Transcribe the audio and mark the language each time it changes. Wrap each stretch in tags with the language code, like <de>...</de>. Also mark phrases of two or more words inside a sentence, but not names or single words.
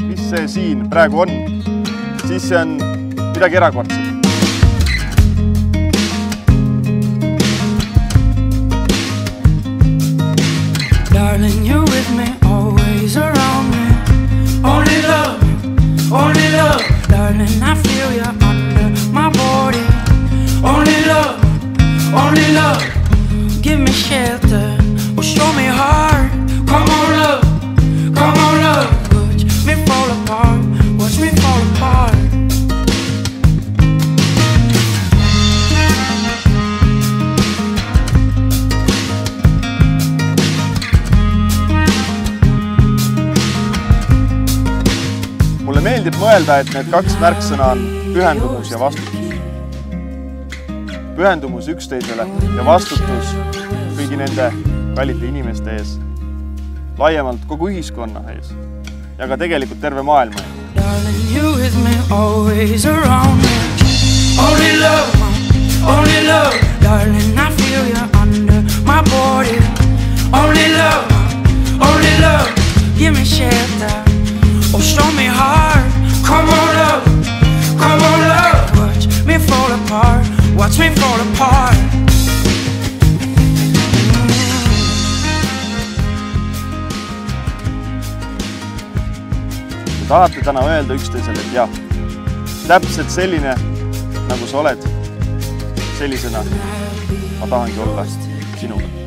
<et>see siin praegu on, siis see on midagi erakordset.</et> <en>Darling, you're with me, always around me. Only love, darling, I feel you under my body. Only love, give me shelter, or show me heart. Come on love, watch me fall apart, watch me fall apart.</en> <et>Mulle meeldib mõelda, et need kaks märksõna on pühendumus ja vastutus. Pühendumus üksteisele ja vastutus kõigi nende kallite inimeste ees, laiemalt kogu ühiskonna ees ja ka tegelikult terve maailma ees.</et> <en>Darling, you with me, always around me. Only love, darling, I feel you under my body. Only love, give me shelter, or show me heart. Come on love, watch me fall apart, watch me fall apart.</en> <et>Te tahate täna öelda üksteisele, et jah, täpselt selline, nagu sa oled, sellisena ma tahangi olla sinuga.</et>